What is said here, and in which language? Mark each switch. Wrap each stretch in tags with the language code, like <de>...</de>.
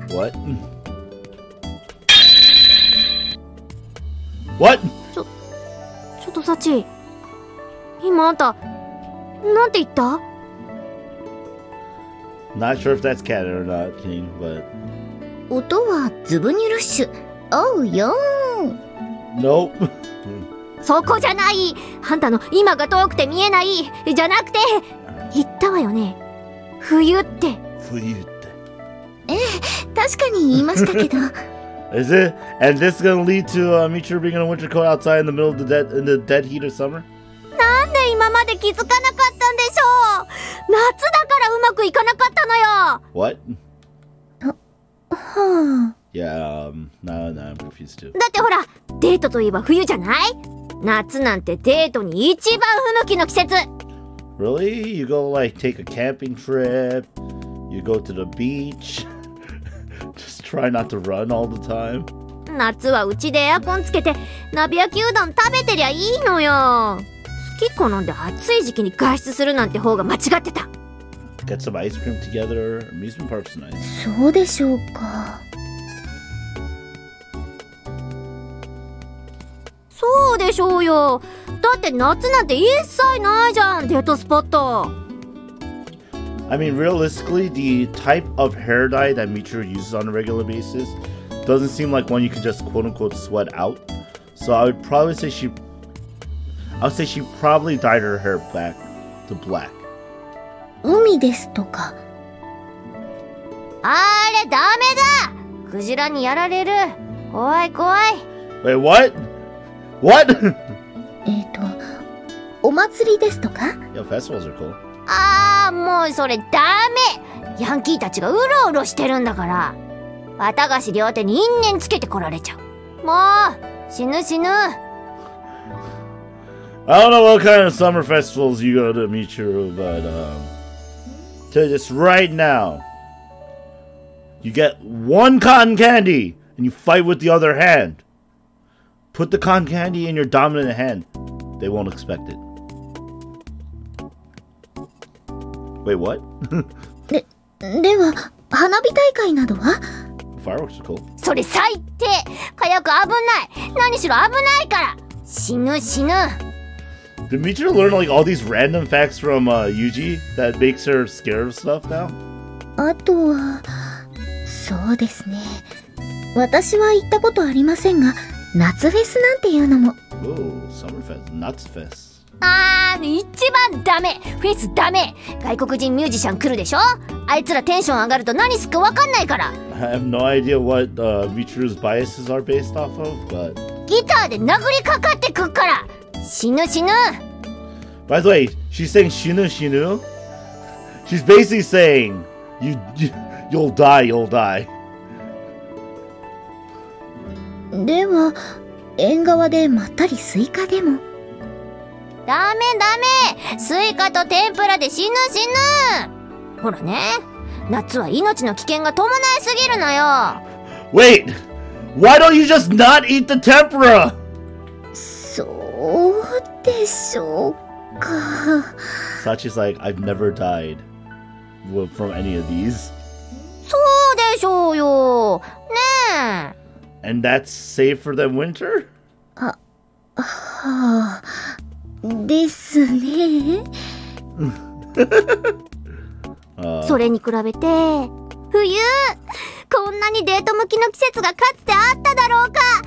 <en>What? What?</en> <ja>ちょっとサチ、今あんたなんて言った？</ja> <en>Not sure if that's canon or not, King, but</en> <ja>音はズブニュルッシュ。おうよー。</ja> <en>Nope.</en> <ja>そこじゃない。あんたの今が遠くて見えないじゃなくて、言ったわよね。冬って。冬って。ええ、確かに言いましたけど。</ja> <en>Is it? And this is gonna lead to Michiru being in a winter coat outside in the middle of the dead heat of summer?</en> <ja>なんで今まで気づかなかったんでしょう。夏だからうまくいかなかったのよ。</ja> <en>What?</en> <ja>はあ。</ja> <en>Yeah, no, I'm confused too.</en> <ja>だってほら、デートといえば冬じゃない？夏なんてデートに一番不向きの季節。</ja> <en>Really? You go like take a camping trip, you go to the beach, just try not to run all the time.</en> <ja>夏はうちでエアコンつけて鍋焼きうどん食べてりゃいいのよ。好き好んで暑い時期に外出するなんて方が間違ってた。</ja> <en>Get some ice cream together. Amusement park's nice.</en> <ja>そうでしょうか。そうでしょうよ。だって夏なんて一切ないじゃん、デートスポット。</ja> <en>I mean, realistically, the type of hair dye that Michiru uses on a regular basis doesn't seem like one you could just quote-unquote sweat out. So I would probably say she probably dyed her hair back to black.</en> <ja>海ですとか。あれダメだ。クジラにやられる。怖い怖い。</ja> <en>Wait, what? What?</en> <ja>お祭りですとか。</ja> <en>Yo, festivals are cool.</en> <ja>ああ、もうそれダメ。ヤンキーたちがうろうろしてるんだから。綿菓子両手に因縁つけてこられちゃう。もう死ぬ死ぬ。</ja> <en>I don't know what kind of summer festivals you go to, Michiru, but tell you this right now. You get one cotton candy and you fight with the other hand. Put the cotton candy in your dominant hand. They won't expect it. Wait, what?</en> <ja>では花火大会などは？</ja> <en>Fireworks are cool.</en> <ja>それ最低。火薬危ない。何しろ危ないから。死ぬ死ぬ。</ja> <en>Did Michiru learn like all these random facts from Yuji that makes her scared of stuff now?</en> <ja>あとは、そうですね。私は行ったことありませんが、夏フェスなんていうのも。</ja> <en>Oh, summer fest, nuts fest.</en> <ja>一番ダメ。フェスダメ。外国人ミュージシャン来るでしょ。あいつらテンション上がると何すっか分かんないから。</ja> <en>I have no idea what Michiru's biases are based off of, but</en> <ja>ギターで殴りかかってくっから。死ぬ死ぬ。</ja> <en>By the way, she's saying shinu shinu. She's basically saying you'll die, you'll die.</en> <ja>では縁側でまったりスイカでも。ダメダメ。スイカと天ぷらで死ぬ死ぬ。ほらね、夏は命の危険が伴いすぎるのよ。</ja> <en>Wait, why don't you just not eat the tempura?</en> <ja>そうでしょうか。</ja> <en>Sachi's like, I've never died from any of these.</en> <ja>そうでしょうよ。ねえ。</ja> <en>And that's safer than winter?</en> <ja>はあ、ですね。それに比べて冬冬こんなにデート向きの季節がかつてあっただろうか。</ja>